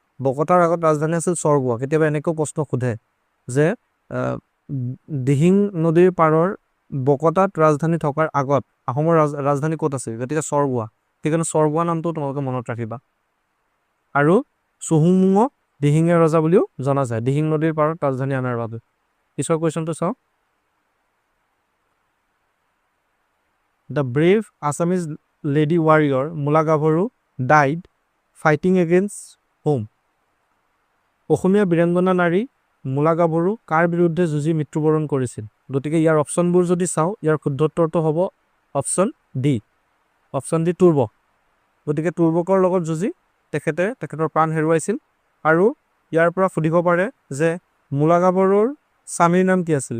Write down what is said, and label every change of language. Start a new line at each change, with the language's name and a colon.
Assamese: বকতাৰ আগত ৰাজধানী আছিল চৰবোৱা। কেতিয়াবা এনেকৈ প্ৰশ্ন সোধে যে দিহিং নদীৰ পাৰৰ বকতাত ৰাজধানী থকাৰ আগত আহোমৰ ৰাজধানী ক'ত আছিল? গতিকে চৰবোৱা। সেইকাৰণে চৰবোৱা নামটো তোমালোকে মনত ৰাখিবা। আৰু চুহুংমুঙক দিহিঙীয়া ৰজা বুলিও জনা যায়, দিহিং নদীৰ পাৰত ৰাজধানী আনাৰ বাবে। পিছৰ কুৱেশ্যনটো চাওঁ।
English: The brave Assamese lady warrior Mula Gabharu died fighting against whom?
Assamese: অসমীয়া বীৰাংগনা নাৰী মূলা গাভৰু কাৰ বিৰুদ্ধে যুঁজি মৃত্যুবৰণ কৰিছিল? গতিকে ইয়াৰ অপশ্যনবোৰ যদি চাওঁ, ইয়াৰ শুদ্ধ উত্তৰটো হ'ব অপশ্যন ডি, তুৰ্বক। গতিকে তুৰ্বকৰ লগত যুঁজি তেখেতৰ প্ৰাণ হেৰুৱাইছিল। আৰু ইয়াৰ পৰা সুধিব পাৰে যে মূলা গাভৰুৰ স্বামীৰ নাম কি আছিল?